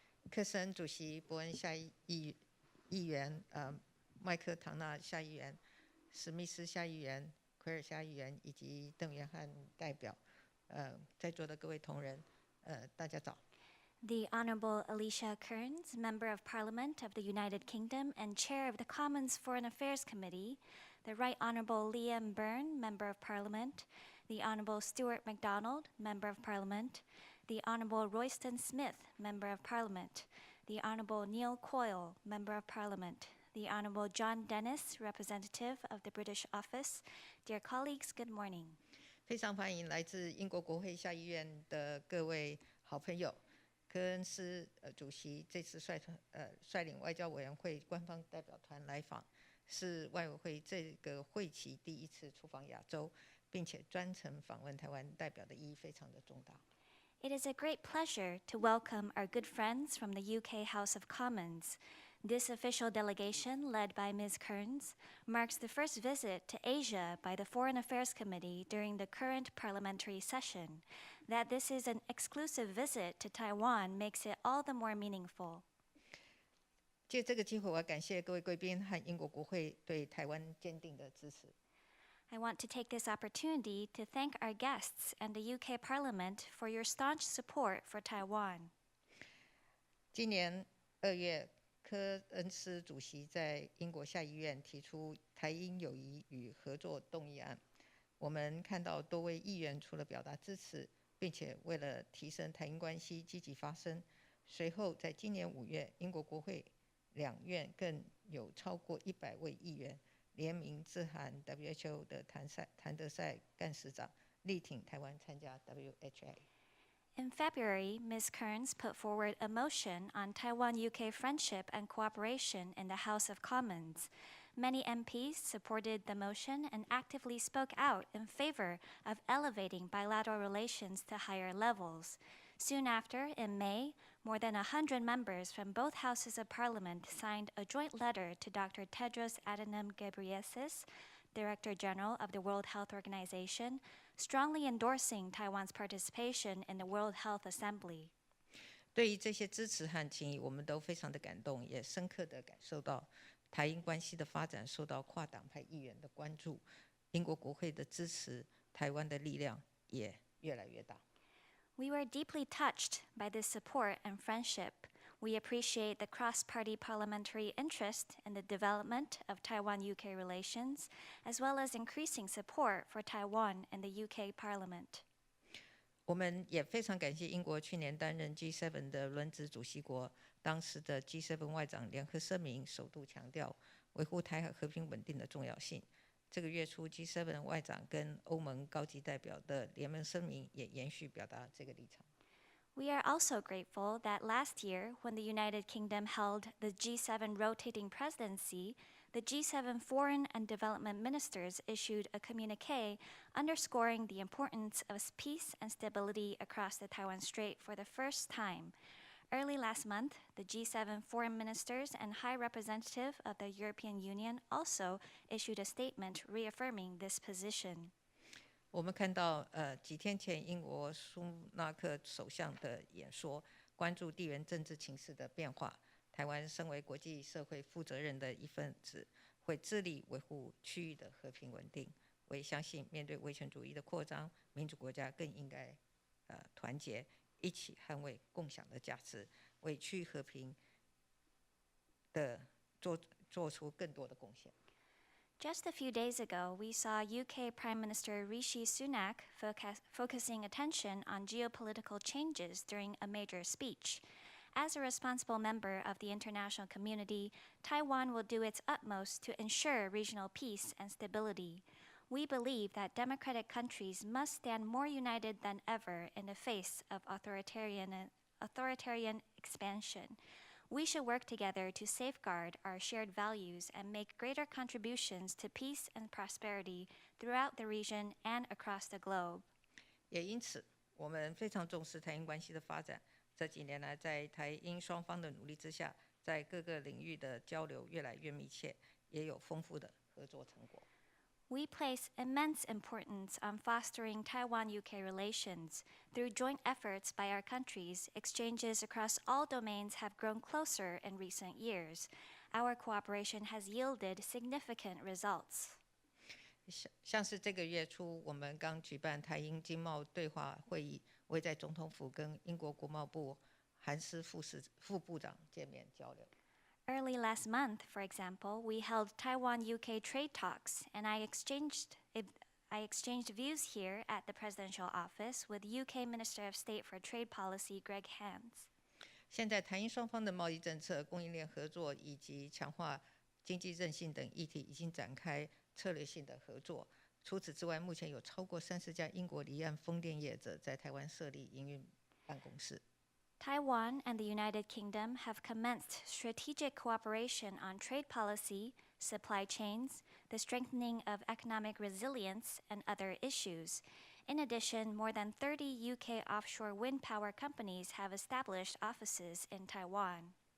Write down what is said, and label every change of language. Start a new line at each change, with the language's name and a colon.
Chinese: 克森主席、伯恩下议员、麦克唐纳下议员、史密斯下议员、奎尔下议员以及邓元汉代表，在座的各位同仁，大家早。
English: The Honorable Alicia Kearns, Member of Parliament of the United Kingdom and Chair of the Commons Foreign Affairs Committee, the Right Honorable Liam Byrne, Member of Parliament, the Honorable Stuart MacDonald, Member of Parliament, the Honorable Royston Smith, Member of Parliament, the Honorable Neil Coyle, Member of Parliament, the Honorable John Dennis, Representative of the British Office. Dear colleagues, good morning.
Chinese: 非常欢迎来自英国国会下议院的各位好朋友。科恩斯主席这次率领外交委员会官方代表团来访，是外委会这个会期第一次出访亚洲，并且专程访问台湾，代表的意义非常的重大。
English: It is a great pleasure to welcome our good friends from the UK House of Commons. This official delegation, led by Ms. Kearns, marks the first visit to Asia by the Foreign Affairs Committee during the current parliamentary session. That this is an exclusive visit to Taiwan makes it all the more meaningful.
Chinese: 借这个机会，我要感谢各位贵宾和英国国会对台湾坚定的支持。
English: I want to take this opportunity to thank our guests and the UK Parliament for your staunch support for Taiwan.
Chinese: 今年2月，科恩斯主席在英国下议院提出台英友谊与合作动议案。我们看到多位议员除了表达支持，并且为了提升台英关系积极发声。随后，在今年5月，英国国会2院更有超过100位议员联名致函 WHO 的谭德赛干事长，力挺台湾参加 WHA。
English: In February, Ms. Kearns put forward a motion on Taiwan-UK friendship and cooperation in the House of Commons. Many MPs supported the motion and actively spoke out in favor of elevating bilateral relations to higher levels. Soon after, in May, more than 100 members from both houses of Parliament signed a joint letter to Dr. Tedros Adhanom Ghebreyesus, Director General of the World Health Organization, strongly endorsing Taiwan's participation in the World Health Assembly.
Chinese: 对于这些支持和情谊，我们都非常的感动，也深刻的感受到台英关系的发展受到跨党派议员的关注，英国国会的支持，台湾的力量也越来越大。
English: We were deeply touched by this support and friendship. We appreciate the cross-party parliamentary interest in the development of Taiwan-UK relations, as well as increasing support for Taiwan in the UK Parliament.
Chinese: 我们也非常感谢英国去年担任 G7 的轮值主席国，当时的 G7 外长联合声明首度强调维护台海和平稳定的重要性。这个月初 G7 外长跟欧盟高级代表的联盟声明也延续表达这个立场。
English: We are also grateful that last year, when the United Kingdom held the G7 rotating presidency, the G7 foreign and development ministers issued a communiqué underscoring the importance of peace and stability across the Taiwan Strait for the first time. Early last month, the G7 foreign ministers and High Representative of the European Union also issued a statement reaffirming this position.
Chinese: 我们看到几天前英国苏纳克首相的演说，关注地缘政治情势的变化。台湾身为国际社会负责任的一份子，会致力维护区域的和平稳定。我也相信，面对威权主义的扩张，民主国家更应该团结，一起捍卫共享的价值，为区域和平的做出更多的贡献。
English: Just a few days ago, we saw UK Prime Minister Rishi Sunak focusing attention on geopolitical changes during a major speech. As a responsible member of the international community, Taiwan will do its utmost to ensure regional peace and stability. We believe that democratic countries must stand more united than ever in the face of authoritarian expansion. We should work together to safeguard our shared values and make greater contributions to peace and prosperity throughout the region and across the globe.
Chinese: 也因此，我们非常重视台英关系的发展。这几年来，在台英双方的努力之下，在各个领域的交流越来越密切，也有丰富的合作成果。
English: We place immense importance on fostering Taiwan-UK relations. Through joint efforts by our countries, exchanges across all domains have grown closer in recent years. Our cooperation has yielded significant results.
Chinese: 像是这个月初，我们刚举办台英经贸对话会议，我也在总统府跟英国国贸部韩斯副部长见面交流。
English: Early last month, for example, we held Taiwan-UK trade talks, and I exchanged views here at the presidential office with UK Minister of State for Trade Policy Greg Hands.
Chinese: 现在台英双方的贸易政策、供应链合作以及强化经济韧性等议题已经展开策略性的合作。除此之外，目前有超过30家英国离岸风电业者在台湾设立营运办公室。
English: Taiwan and the United Kingdom have commenced strategic cooperation on trade policy, supply chains, the strengthening of economic resilience, and other issues. In addition, more than 30 UK offshore wind power companies have established offices in Taiwan.